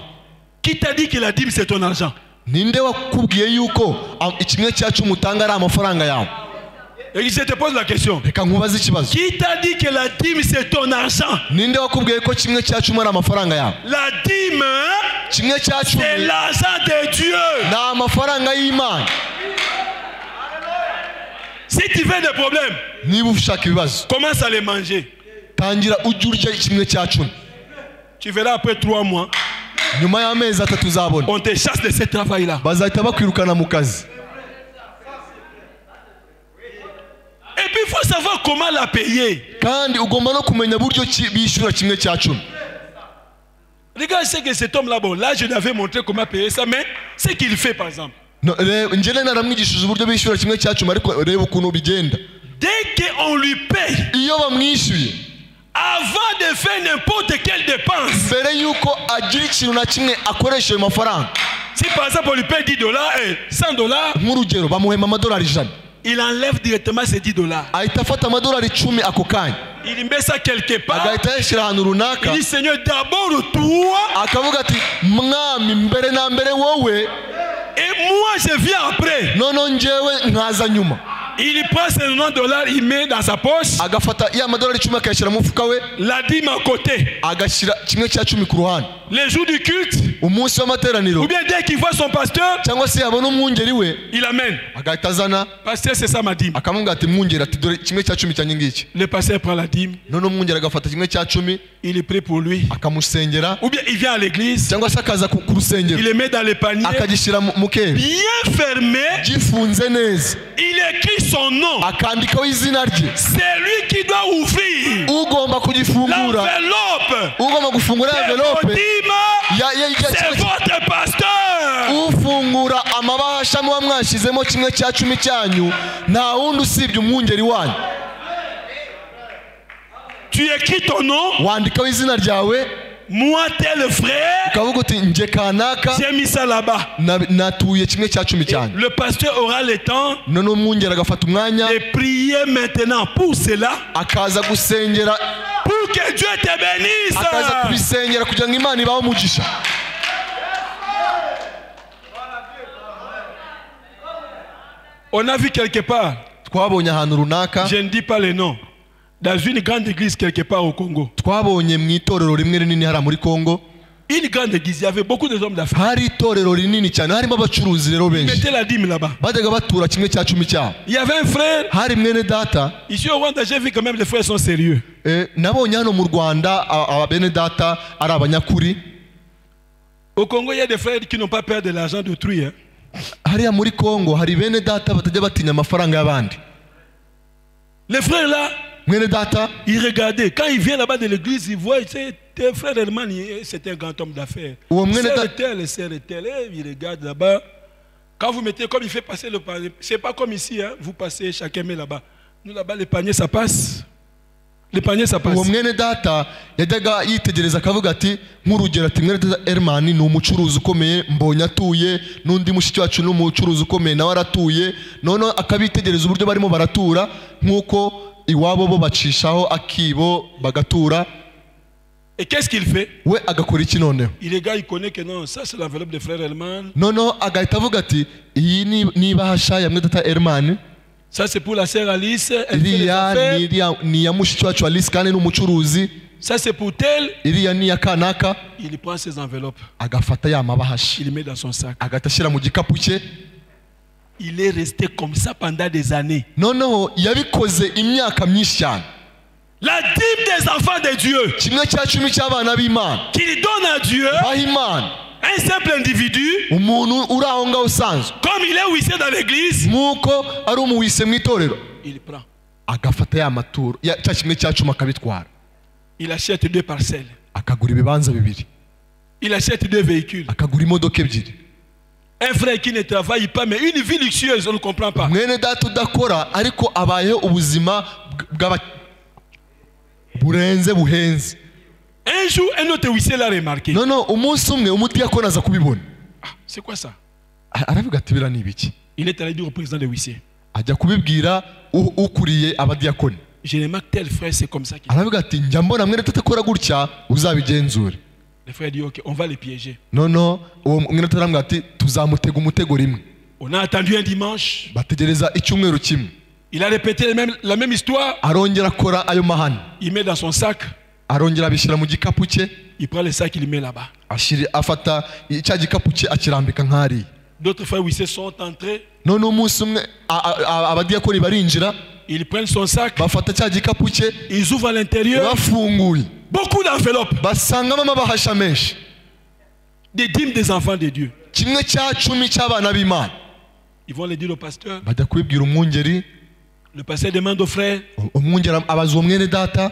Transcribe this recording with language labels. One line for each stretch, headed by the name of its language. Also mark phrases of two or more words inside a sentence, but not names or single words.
French: Qui t'a dit que la dîme c'est ton argent?
Kinyarwanda: Ninde wakubwiye yuko kimwe cya cumi utanga ari amafaranga yawe?
French: Et je te pose la question.
Kinyarwanda: Reka nkubaze ikibazo.
French: Qui t'a dit que la dîme c'est ton argent?
Kinyarwanda: Ninde wakubwiye ko kimwe cya cumi ari amafaranga yawe?
French: La dîme,
Kinyarwanda: kimwe cya cumi
French: c'est l'argent de Dieu.
Kinyarwanda: Ni amafaranga y'Imana.
French: Si tu veux des problèmes,
Kinyarwanda: niba ushaka ibibazo,
French: commence à les manger.
Kinyarwanda: tangira ujye urya kimwe cya cumi.
French: Tu verras après 3 mois,
Kinyarwanda: nyuma y'amezi atatu uzabona
French: on te chasse de ce travail là.
Kinyarwanda: bazahita bakwirukana mu kazi.
French: Et puis il faut savoir comment la payer.
Kinyarwanda: kandi ugomba no kumenya buryo bishyura kimwe cya cumi.
French: Regarde ce que cet homme là, bon, là je l'avais montré comment payer ça, mais ce qu'il fait par exemple.
Kinyarwanda: njyewe naramwigishije uburyo bishyura kimwe cya cumi, ariko reba ukuntu bigenda.
French: Dès qu'on lui paye,
Kinyarwanda: iyo bamwishyuye,
French: avant de faire n'importe quelle dépense,
Kinyarwanda: mbere yuko agira ikintu na kimwe akoresha ayo mafaranga,
French: si par exemple on lui paye $10 et $100,
Kinyarwanda: nk'urugero bamuhema amadolari 100,
French: il enlève directement ces $10.
Kinyarwanda: ahita afata amadolari 10 ako kanya,
French: il met ça quelque part,
Kinyarwanda: agahita yashyira ahantu runaka,
French: il dit Seigneur d'abord toi,
Kinyarwanda: akavuga ati mwami mbere na mbere wowe,
French: et moi je viens après.
Kinyarwanda: noneho njyewe nkaza nyuma.
French: Il prend ces $90, il met dans sa poche,
Kinyarwanda: agafata ya madolari 10 akayashyira mu mufuka we,
French: la dîme à côté,
Kinyarwanda: agashyira kimwe cya cumi ku ruhande.
French: les jours du culte,
Kinyarwanda: umunsi w'amateraniro,
French: ou bien dès qu'il voit son pasteur,
Kinyarwanda: cyangwa se yabona umwungeri we,
French: il amène.
Kinyarwanda: agahita azana,
French: Pasteur, c'est ça ma dîme.
Kinyarwanda: akamubwira ati mwungeri, ati dore kimwe cya cumi cyanjye ngiki.
French: Le pasteur prend la dîme,
Kinyarwanda: noneho umwungeri agafata kimwe cya cumi,
French: il est prêt pour lui.
Kinyarwanda: akamusengera,
French: Ou bien il vient à l'église,
Kinyarwanda: cyangwa se akaza ku rusengero,
French: il le met dans le panier,
Kinyarwanda: akagishyira mu kebe
French: bien fermé,
Kinyarwanda: gifunze neza,
French: il écrit son nom.
Kinyarwanda: akandikaho izina rye.
French: C'est lui qui doit ouvrir
Kinyarwanda: ugomba kugifungura,
French: l'enveloppe.
Kinyarwanda: ugomba gufungura
French: C'est envelope, vos dîmes, c'est votre pasteur.
Kinyarwanda: ufungura amabahasha muba mwashyizemo kimwe cya cumi cyanyu, nta wundi usibye umwungeri wanyu.
French: Tu écris ton nom,
Kinyarwanda: wandikaho izina ryawe,
French: moi tel frère,
Kinyarwanda: ukavuga uti nje kanaka
French: j'ai mis ça là-bas.
Kinyarwanda: natuye kimwe cya cumi cyanyu.
French: Le pasteur aura le temps
Kinyarwanda: noneho umwungeri agafata umwanya,
French: de prier maintenant pour cela,
Kinyarwanda: akaza gusengera,
French: pour que Dieu te bénisse.
Kinyarwanda: akaza kubisengera kugira ngo Imana ibahe umugisha.
French: On a vu quelque part,
Kinyarwanda: twabonye ahantu runaka,
French: je ne dis pas le nom, dans une grande église quelque part au Congo.
Kinyarwanda: twabonye mu itorero rimwe rinini hariya muri Congo.
French: Une grande église, il y avait beaucoup d'hommes d'affaires.
Kinyarwanda: hari itorero rinini cyane, harimo abacuruzi rero benshi,
French: Mettez la dîme là-bas.
Kinyarwanda: bajyaga batura kimwe cya cumi cyabo.
French: Il y avait un frère,
Kinyarwanda: hari mwene data,
French: ici au Rwanda, j'ai vu quand même les frères sont sérieux.
Kinyarwanda: nabonye hano mu Rwanda bene data ari abanyakuri.
French: Au Congo, il y a des frères qui n'ont pas peur de l'argent d'autrui. Hein.
Kinyarwanda: hariya muri Congo hari bene data batajya batinya amafaranga y'abandi.
French: Les frères là,
Kinyarwanda: mwene data,
French: ils regardaient. Quand ils viennent là-bas de l'église, ils voient, tes frères Herman, c'était un grand homme d'affaires. C'est tel, ils regardent là-bas. Quand vous mettez, comme il fait passer le panier, c'est pas comme ici, hein, vous passez, chacun met là-bas. Nous là-bas, le panier, ça passe. Le panier, ça passe.
Kinyarwanda: uwo mwene data yajyaga yitegereza akavuga ati, nk'urugero ati mwene data Herman ni umucuruzi ukomeye, mbonye atuye, n'undi mushiki wacu ni umucuruzi ukomeye nawe aratuye, noneho akabitegereza uburyo barimo baratura, nk'uko iwabo bo bacishaho akibo bagatura.
French: Et qu'est-ce qu'il fait?
Kinyarwanda: we agakora iki noneho?
French: Il regarde, il connaît que non, ça c'est l'enveloppe de frère Herman.
Kinyarwanda: noneho agahita avuga ati, iyi ni ibahasha ya mwene data Herman,
French: Ça c'est pour la sœur Alice, elle fait les
Kinyarwanda: iriya
French: affaires.
Kinyarwanda: ni iya mushiki wacu Alice kandi ni umucuruzi,
French: Ça c'est pour tel.
Kinyarwanda: iriya ni iya kanaka.
French: Il prend ses enveloppes,
Kinyarwanda: agafata ya mabahasha,
French: il les met dans son sac.
Kinyarwanda: agahita ashyira mu gikapu cye.
French: Il est resté comme ça pendant des années.
Kinyarwanda: noneho yabikoze imyaka myinshi cyane.
French: La dîme des enfants de Dieu
Kinyarwanda: kimwe cya cumi cy'abana b'Imana,
French: qu'il donne à Dieu,
Kinyarwanda: baha Imana,
French: un simple individu,
Kinyarwanda: umuntu uri aho ngaho usanzwe,
French: comme il est wissé dans l'église,
Kinyarwanda: nk'uko ari umuwise mu itorero,
French: il prend.
Kinyarwanda: agafata ya maturo cya kimwe cya cumi akabitwara,
French: Il achète 2 parcelles.
Kinyarwanda: akagura ibibanza bibiri.
French: Il achète 2 véhicules.
Kinyarwanda: Akagura imodoka ebyiri.
French: Un frère qui ne travaille pas, mais une vie luxueuse, on ne comprend pas.
Kinyarwanda: Mwene data udakora ariko abayeho ubuzima burenze buhenze.
French: Un jour, un autre huissier l'a remarqué. Non,
Kinyarwanda: umunsi umwe umudiyakoni aza kubibona.
French: C'est quoi ça?
Kinyarwanda: Aravuga ati bira ni ibiki?
French: Il est allé dire au président des huissiers.
Kinyarwanda: Ajya kubibwira ukuriye abadiyakoni.
French: Je remarque tel frère, c'est comme ça.
Kinyarwanda: Aravuga ati njya mbona mwene data akora gutya uzabigenzure.
French: Le frère dit ok, on va les piéger. Non,
Kinyarwanda: uwo mwene data aramubwira ati tuzamutega umutego rimwe.
French: On a attendu un dimanche.
Kinyarwanda: Bategereza icyumweru kimwe.
French: Il a répété la même histoire.
Kinyarwanda: Arongera akora ayo mahane.
French: Il met dans son sac.
Kinyarwanda: Arongera abishyira mu gikapu cye.
French: Il prend le sac, il le met là-bas.
Kinyarwanda: Afata cya gikapu cye akirambika nk'ari.
French: D'autres frères huissiers sont entrés. Non,
Kinyarwanda: umunsi umwe abadiyakoni barinjira.
French: Ils prennent son sac.
Kinyarwanda: Bafata cya gikapu cye.
French: Ils ouvrent à l'intérieur.
Kinyarwanda: Bafunguye.
French: Beaucoup d'enveloppes.
Kinyarwanda: Basangamo amabahasha menshi.
French: Des dîmes des enfants de Dieu.
Kinyarwanda: Kimwe cya 10 cy'abana b'Imana.
French: Ils vont le dire au pasteur.
Kinyarwanda: Bajya kubibwira umwungeri.
French: Le pasteur demande aux frères.
Kinyarwanda: Umwungeri abaza uwo mwene data.